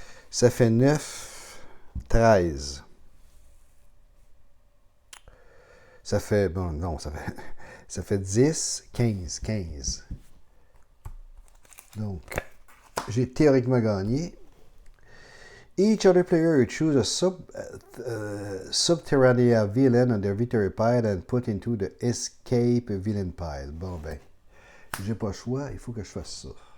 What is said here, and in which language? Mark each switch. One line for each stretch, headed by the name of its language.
French: Ça fait 9, 13. Ça fait, bon, non, ça fait 10, 15, 15. Donc, j'ai théoriquement gagné.
English: Each other player choose a subterranea villain on their victory pile and put into the escape villain pile.
French: Bon, ben, j'ai pas le choix, il faut que je fasse ça.